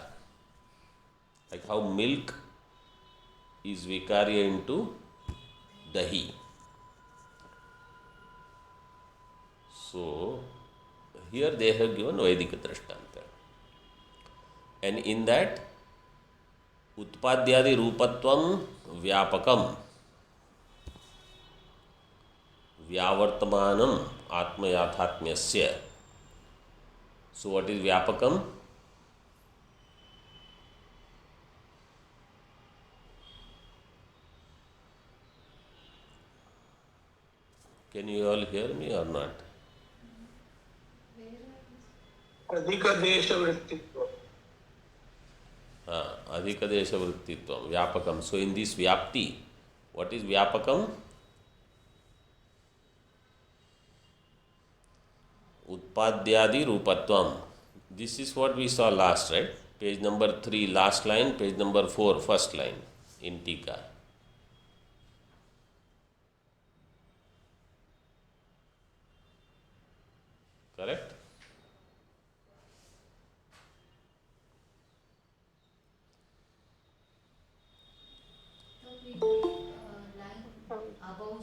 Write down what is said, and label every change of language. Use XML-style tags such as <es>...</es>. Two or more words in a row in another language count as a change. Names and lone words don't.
<en>Like how milk is vikarya into dahi. So here they have given</en> <sa>वैदिक दृष्टान्त.</sa> <en>And in that,</en> <sa>उत्पाद्यादि रूपत्वम् व्यापकम् व्यावर्तमानम आत्मयाथात्म्यस्य.</sa> <en>So what is vyapakam? Can you all hear me or not?</en> <sa>अधिकदेशवृत्तित्वम्. अधिकदेशवृत्तित्वम्, व्यापकम्.</sa> <en>So in this vyapti, what is vyapakam?</en> <sa>उत्पाद्यादि रूपत्वम्.</sa> <en>This is what we saw last, right? Page number 3, last line, page number 4, first line in Tika. Correct? Line above.</en>